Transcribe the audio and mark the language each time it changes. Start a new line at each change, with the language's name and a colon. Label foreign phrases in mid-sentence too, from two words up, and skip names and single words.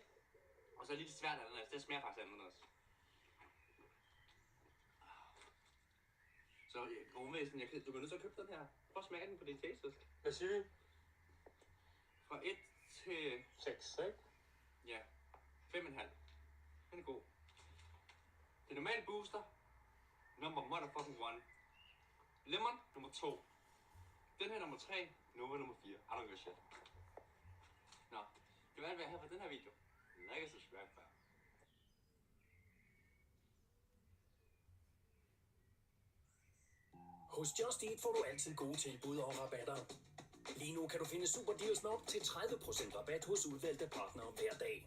Danish: Og så lige svært ananas, det smager faktisk ananas. Så rumvæsen, du bliver nødt til at købe den her. Prøv at smage den på din taste. Hvad siger vi? Fra 1 til... 6, ikke? Ja, 5,5. Den er god. Det normale booster,
English: number motherfucking 1.
Danish: Lemon, nummer 2. Den her nummer 3, Nova nummer 4.
English: I don't give a shit.
Danish: Nå, det var alt, hvad jeg havde for den her video. Like og subscribe, fam. Hos Just Eat får du altid gode tilbud og rabatter. Lige nu kan du finde super deals med op til 30% rabat hos udvalgte partnere hver dag.